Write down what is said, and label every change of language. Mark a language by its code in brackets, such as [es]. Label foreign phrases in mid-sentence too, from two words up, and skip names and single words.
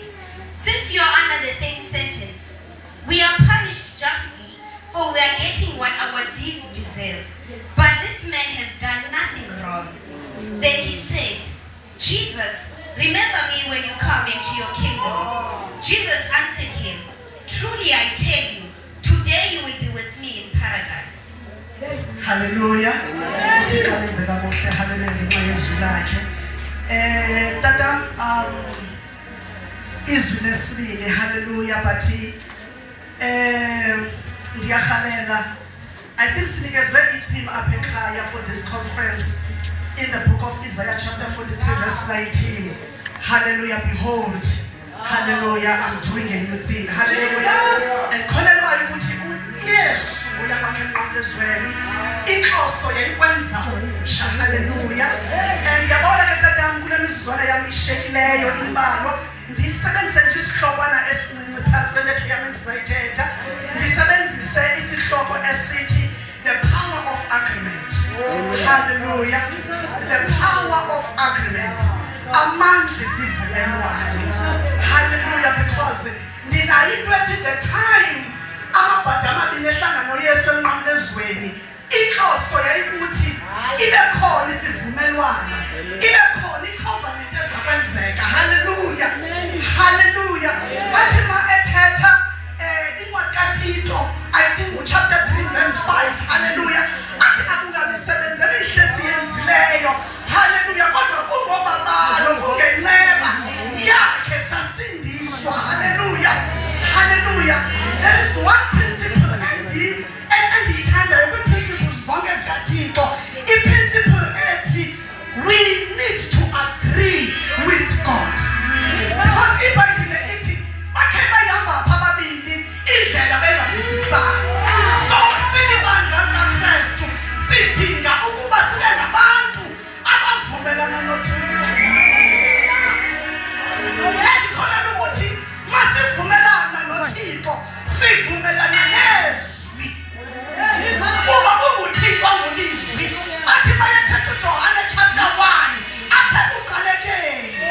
[en] Since you are under the same sentence, we are punished justly, for we are getting what our deeds deserve. But this man has done nothing wrong. Then he said, Jesus, remember me when you come into your kingdom. Jesus answered him, truly I tell you, today you will be with me in paradise. Hallelujah. [xh] Uthixo wenze kakuhle hallelujah ngenxa yezwi lakhe. Tata izwi lesibili hallelujah bathi ndiyakhalela [en] I think [xh] sinikezwe i-theme apha ekhaya [en] for this conference in the book of Isaiah chapter 43 verse 19 hallelujah behold hallelujah I'm doing a new thing hallelujah and [xh] kholelwa ukuthi uYesu uyakwakha emnqamlezweni inhloso yayikwenza okutsha hallelujah and yabona ke tatam kule misizwana yami ishekileyo imbalo ndisebenzise nje isihlokwana esincinci phansi kwentetho yami ndizayithetha ndisebenzise isihloko esithi [en] the power of agreement [xh] hallelujah [en] the power of agreement [xh] amandla esivumelwano hallelujah because ndinayo into ethi [en] the time [xh] amabhadi amabini ehlangana noYesu emnqamlezweni inhloso yayikuthi ibe khona isivumelwano ibe khona icovenant ezakwenzeka hallelujah hallelujah athi ma ethetha incwadi kaTito [en] I think chapter [xh] 3 verse 5 hallelujah athi akungamisebenzi emihle siyenzileyo hallelujah kodwa kungobabalo kungenxeba yakhe sasindiswa hallelujah hallelujah [en] there is one principle [xh] endiyithandayo kwi-principle zonke zikaTito i-principle ethi [en] we need to agree with God [xh] because iBhayibhile ithi bakhe bayihamba apha ababini indlela bengavisisani so silibandla likaKristu sidinga ukuba sibe ngabantu abavumelana noThixo endikholelwa ukuthi masivumelana noThixo sivumelana nezwi kuba unguThixo ngolizwi athi mayethetha uJohane chapter 1 athe uqalekeni